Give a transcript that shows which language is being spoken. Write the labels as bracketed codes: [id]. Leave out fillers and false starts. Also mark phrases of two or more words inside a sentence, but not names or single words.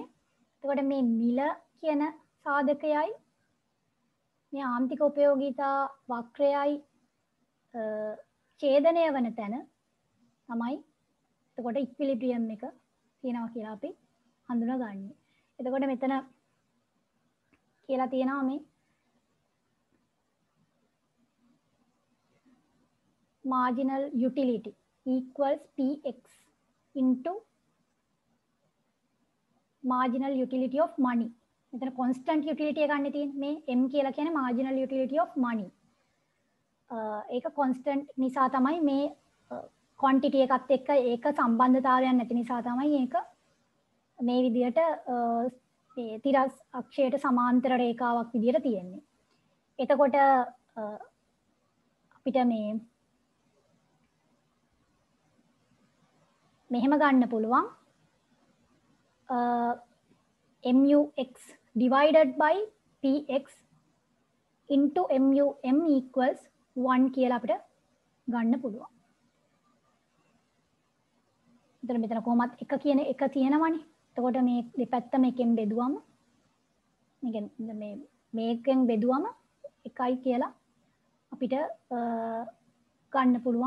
[si] එතකොට මේ මිල කියන සාධකයයි මේ ආන්තික උපයෝගීතා වක්‍රයයි ඡේදනය වන තැන තමයි එතකොට ඉක්විලිබ්‍රියම් එක තියෙනවා කියලා අපි හඳුනාගන්නේ. එතකොට මෙතන කියලා තියෙනවා මේ [en] marginal utility equals px into marginal utility of money. [si] මෙතන [en] constant utility [si] එක ගන්න තියෙන්නේ. මේ m කියලා කියන්නේ [en] marginal utility of money. [si] ඒක constant නිසා තමයි මේ quantity එකත් එක්ක ඒක සම්බන්ධතාවයක් නැති නිසා තමයි ඒක මේ විදිහට මේ තිරස් අක්ෂයට සමාන්තර රේඛාවක් විදිහට තියෙන්නේ. එතකොට අපිට මේ මෙහෙම ගන්න පුළුවන් [en] mux divided by px into mum equals 1 [si] කියලා අපිට ගන්න පුළුවන්. මෙතන කොහොමත් එක කියන එක තියෙනවනේ. එතකොට මේ දෙපැත්තම එකෙන් බෙදුවම මේකෙන් බෙදුවම එකයි කියලා අපිට ගන්න පුළුවන්.